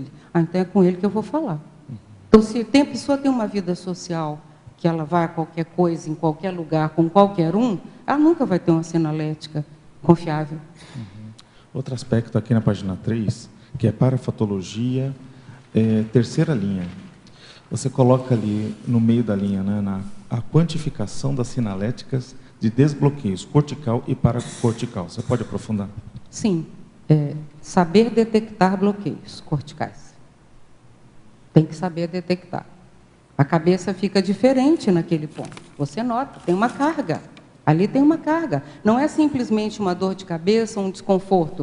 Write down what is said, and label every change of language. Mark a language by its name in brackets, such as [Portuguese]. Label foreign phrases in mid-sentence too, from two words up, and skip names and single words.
[Portuguese] Ah, então é com ele que eu vou falar. Então, se a pessoa tem uma vida social, que ela vai a qualquer coisa, em qualquer lugar, com qualquer um, ela nunca vai ter uma sinalética confiável. Outro aspecto aqui na página 3, que é parafatologia, terceira linha. Você coloca ali no meio da linha, né, a quantificação das sinaléticas de desbloqueios cortical e paracortical. Você pode aprofundar? Sim. Saber detectar bloqueios corticais. Tem que saber detectar. A cabeça fica diferente naquele ponto. Você nota, tem uma carga. Ali tem uma carga. Não é simplesmente uma dor de cabeça, um desconforto.